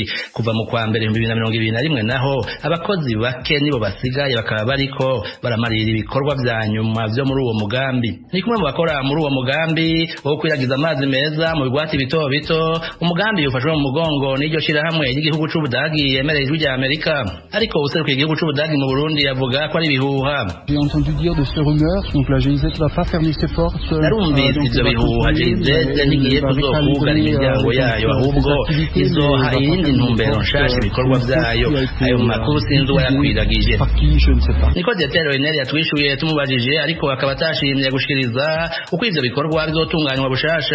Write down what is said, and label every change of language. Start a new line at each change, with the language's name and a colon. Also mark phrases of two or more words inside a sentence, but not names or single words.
Rundi: Kuva mu kwa mbere 2021 naho abakozi bake nibo basigaye bakaba bariko baramarira ibikorwa bya nyuma byo muri uwo mugambi. Ni kumwe mu bakora muri uwo mugambi wo kwiragiza amazi meza mu bigwati bito bito. Umugambi ufashwe mu mugongo n'iryo shyirahamwe y'igihugu c'Ubudagi yemereye ijwi rya Amerika, ariko userukiye igihugu c'Ubudagi mu Burundi yavuga ko ari bihuha.
French: J'ai entendu dire de ces rumeurs, donc la GIZ va pas fermer ses portes.
Rundi: Narumvise ivyo bihuha GIZ ntigiye kuzokugara imiryango yayo, ahubwo izoha iyindi ntumbero nshasha ibikorwa vyayo. Ayo makuru sinzi uwayakwiragije. Niko Dr. Enel yatwishuye tumubajije, ariko akaba atashimye gushikiriza uko ivyo bikorwa bizotunganywa bushasha.